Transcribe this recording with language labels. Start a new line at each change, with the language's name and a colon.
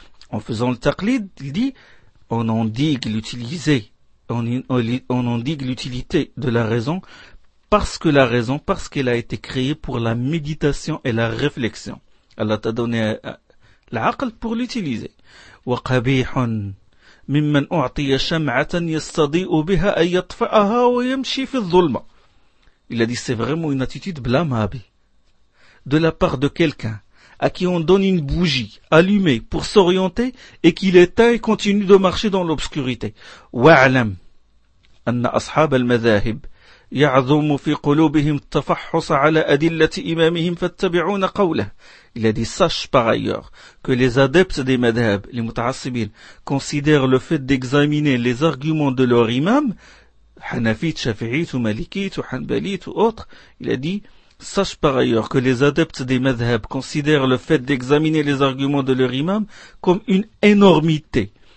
French: En faisant le taqlid, il dit, on endigue l'utiliser, on endigue l'utilité de la raison, parce que la raison, parce qu'elle a été créée pour la méditation et la réflexion. Allah t'a donné l'عقل pour l'utiliser.
Arabic: وقبيح ممن أعطي شمعة يستضيء بها أن يطفئها ويمشي في الظلمة.
French: Il a dit, c'est vraiment une attitude blâmable de la part de quelqu'un à qui on donne une bougie allumée pour s'orienter et qu'il éteint et continue de marcher dans l'obscurité.
Arabic: وَعْلَمْ أَنَّ أَصْحَابَ الْمَذَاهِبِ يَعْظُمُ فِي قُلُوبِهِمْ تَفَحُّصَ عَلَى أَدِلَّةِ إِمَامِهِمْ فَاتَّبِعُونَ قَوْلَهِ
French: Il a dit, sache par ailleurs que les adeptes des madhab, les mutaassibin, considèrent le fait d'examiner les arguments de leur imam, Hanafite, Shafi'ite ou Malikite ou Hanbalite ou autre, il a dit, sache par ailleurs que les adeptes des madhab considèrent le fait d'examiner les arguments de leur imam comme une énormité.